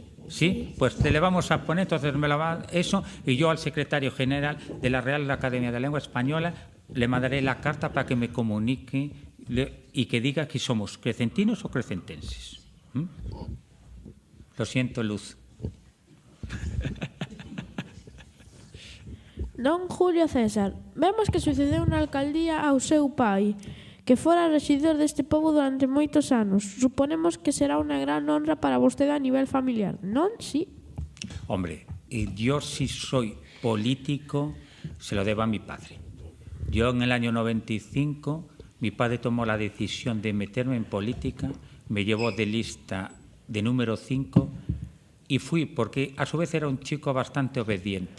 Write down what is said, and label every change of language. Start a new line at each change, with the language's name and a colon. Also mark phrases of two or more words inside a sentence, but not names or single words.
Spanish: Sí, pues le vamos a poner, entonces me la va eso, y yo al secretario general de la Real Academia de la Lengua Española le mandaré la carta para que me comunique y que diga que somos crecentinos o crecentenses. Lo siento, Luz.
Galician: Don Julio César, vemos que sucedeu na alcaldía ao seu pai, que fora rexidor deste pobo durante moitos anos. Suponemos que será unha gran honra para vostede a nivel familiar, non?
Spanish: Sí. Hombre, yo si soy político se lo debo a mi padre. Yo en el año 95, mi padre tomó la decisión de meterme en política, me llevó de lista de número 5 y fui, porque a su vez era un chico bastante obediente.